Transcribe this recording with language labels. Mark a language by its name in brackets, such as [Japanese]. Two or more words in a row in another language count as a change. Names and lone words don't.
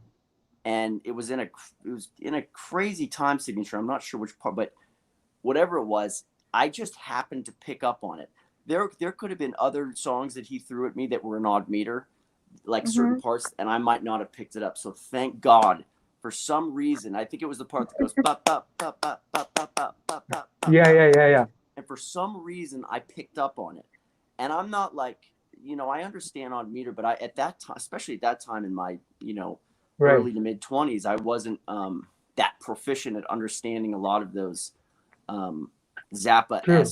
[English] And it was in a crazy time signature. I'm not sure which part, but whatever it was, I just happened to pick up on it. There could have been other songs that he threw at me that were an odd meter, like certain Mhm. parts, and I might not have picked it up. So thank God. For some reason, I think it was the part that goes ba ba ba ba ba ba ba ba ba Yeah, ba yeah, ba. yeah, yeah. And for some reason, I picked up on it. And I'm not like, I understand odd meter, but at that time, especially at that time in my, Right. early to mid 20s, I wasn't that proficient at understanding a lot of those um, True.